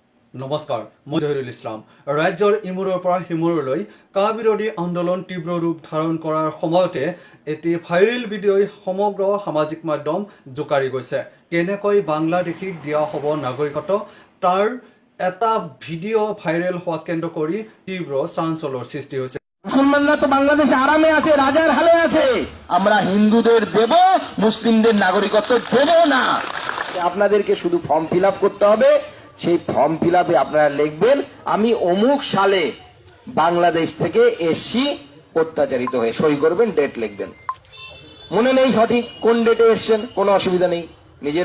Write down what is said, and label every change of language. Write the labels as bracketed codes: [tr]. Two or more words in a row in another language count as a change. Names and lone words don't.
[as] নমস্কাৰ মই জহিৰুল ইছলাম ৰাজ্যৰ ইমূৰৰ পৰা সিমূৰলৈ কা বিৰোধী আন্দোলন তীব্ৰ ৰূপ ধাৰণ কৰাৰ সময়তে এটি ভাইৰেল ভিডিঅ'ই সমগ্ৰ সামাজিক মাধ্যম জোকাৰি গৈছে কেনেকৈ বাংলাদেশীক দিয়া হ'ব নাগৰিকত্ব তাৰ এটা ভিডিঅ' ভাইৰেল হোৱা কেন্দ্ৰ কৰি তীব্ৰ চাঞ্চল্যৰ সৃষ্টি হৈছে [bn] মুসলমানরা তো বাংলাদেশে আরামে আছে রাজার হালে আছে আমরা হিন্দুদের দেব মুসলিমদের নাগরিকত্ব দেব না আপনাদেরকে শুধু [en] form fill up [bn] করতে হবে সেই [en] form fill up [bn] আপনারা লিখবেন আমি অমুক সালে বাংলাদেশ থেকে এসছি অত্যাচারিত হয়ে সই করবেন ডেট লিখবেন মনে নেই সঠিক কোন ডেটে এসছেন কোনো অসুবিধা নেই নিজের